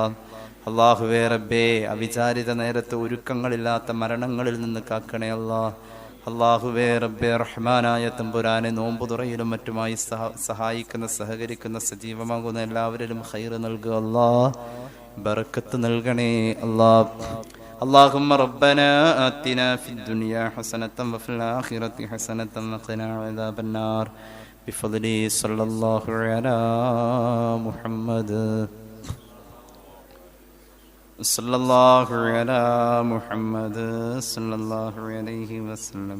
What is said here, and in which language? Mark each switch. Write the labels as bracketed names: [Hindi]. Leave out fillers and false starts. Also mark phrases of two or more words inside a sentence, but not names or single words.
[Malayalam] അല്ലാഹുവേ റബ്ബേ, അവിചാരിത നേരത്തെ ഒരുക്കങ്ങളില്ലാത്ത മരണങ്ങളിൽ നിന്ന് കാക്കണേ അല്ലാ. അല്ലാഹുവേ റബ്ബേ റഹ്മാനായ തമ്പുരാനെ, നോമ്പു തുറയിലും മറ്റുമായി സഹായിക്കുന്ന സഹകരിക്കുന്ന സജീവമാകുന്ന എല്ലാവരിലും ഖൈറ് നൽകുക അല്ലാ, ബറക്കത്ത് നൽകണേ അല്ലാ. [Arabic] اللهم ربنا آتنا في الدنيا حسنة وفي الآخرة حسنة وقنا عذاب النار بفضل صلى الله على محمد صلى الله على محمد صلى الله عليه وسلم.